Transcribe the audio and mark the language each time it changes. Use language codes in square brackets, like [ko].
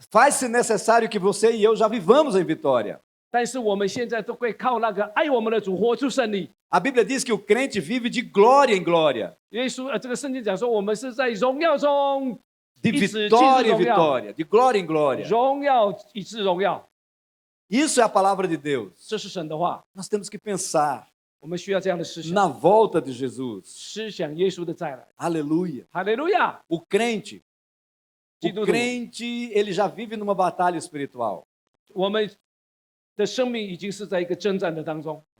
[pt] faz-se necessário que você e eu já vivamos em vitória. [zh] 但是我们现在都会靠那个爱我们的主活出胜利。 [pt] A Bíblia diz que o crente vive de glória em glória, [zh] 耶稣这个圣经讲说，我们是在荣耀中 [pt] de vitória em vitória, de glória em glória. [zh] 荣耀以致荣耀， [pt] Isso é a palavra de Deus. [zh] 这是神的话。 [pt] Nós temos que pensar [zh] 我们需要这样的思想， [pt] na volta de Jesus. [zh] 思想耶稣的再来。 [pt] Aleluia. [zh] 哈利路亚！ [pt] O crente, [zh] 基督 [pt] o [zh] 徒， [pt] crente, ele já vive numa batalha espiritual. [zh] 我们的生命已经是在一个征战的当中。